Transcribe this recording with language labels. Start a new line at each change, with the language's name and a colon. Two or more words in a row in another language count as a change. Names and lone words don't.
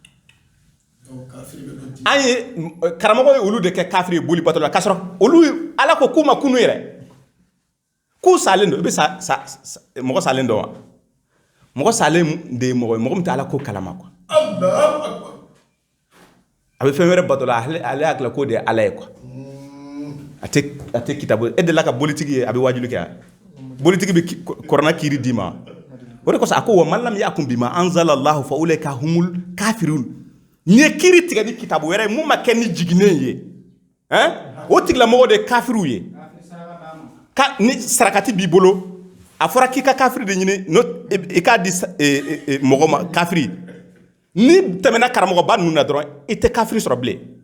Bambara: an ye karamɔgɔ ye olu de kɛ kafiri ye boli bato la k'a sɔrɔ olu ala ko k'u ma kunu yɛrɛ k'u salen don i bɛ mɔgɔ salen dɔn wa mɔgɔ salen de ye mɔgɔ ye mɔgɔ min tɛ ala ko kalama quoi a bɛ fɛn wɛrɛ bato la ale hakili ko de ye ala ye quoi a tɛ kitabu e de la ka bolitigi ye a bɛ wajulu kɛ bolitigi bɛ kɔrɔna kiiri d'i ma o de kosɔn a ko
Arabic: ومن لم يحكم بما أنزل الله فأولئك هم الكافرون
Bambara: n'i ye kiiri tigɛ ni kitabu wɛrɛ ye mun ma kɛ ni jiginen ye o tigilamɔgɔ de ye kafiriw ye ni sarakati b'i bolo a fɔra k'i ka kafiri de ɲini i k'a di mɔgɔ ma kafiri ni tɛmɛna karamɔgɔba ninnu na dɔrɔn i tɛ kafiri sɔrɔ bilen